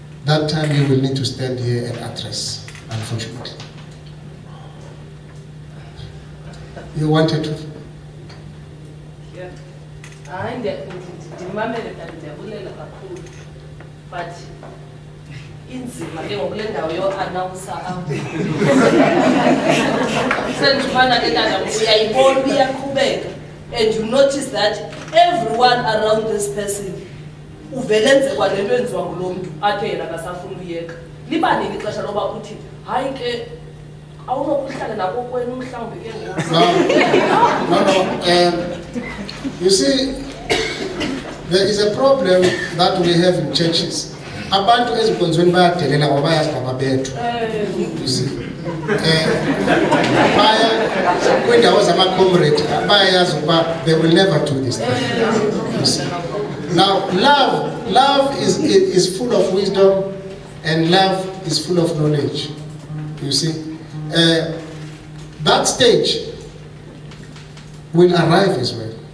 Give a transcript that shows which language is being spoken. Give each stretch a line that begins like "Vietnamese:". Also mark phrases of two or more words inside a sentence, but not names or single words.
English: that time you will need to stand here and address, unfortunately. You wanted to?
Xhosa: Yeah. But inzima ke ngokule ndawo yo-announcer apho sendifana ke tata uyayibona uyaqhubeka,
English: and you notice that everyone around this person
Xhosa: uvele enze kwalento enziwa ngulo mntu athe yena akasafuna uyeka. Libanini ixesha loba uthi hayi ke awunokuhlala nako kwenu mhlawumbi ke
English: No. You see, there is a problem that we have in churches.
Xhosa: Abantu ezikonzweni bayadelela ngoba bayazi baba bethu.
English: You see.
Xhosa: Baya kwindawo zama-comrade bayazi ukuba
English: they will never do this thing. You see. Now, love is full of wisdom, and love is full of knowledge. You see. That stage will arrive as well.